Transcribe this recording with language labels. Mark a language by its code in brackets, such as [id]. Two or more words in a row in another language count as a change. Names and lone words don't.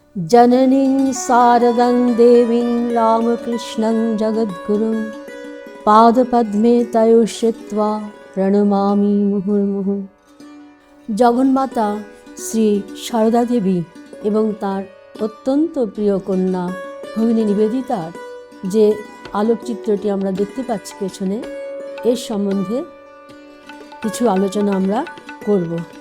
[sa] जननीं शारदं देवीं रामकृष्णं जगद्गुरुं पादपद्मे तयोः श्रित्वा प्रणमामि मुहुर्मुहुः। [bn] জগন্মাতা শ্রী সারদা দেবী এবং তার অত্যন্ত প্রিয় কন্যা ভগিনী নিবেদিতার যে আলোকচিত্রটি আমরা দেখতে পাচ্ছি পেছনে, এর সম্বন্ধে কিছু আলোচনা আমরা করব।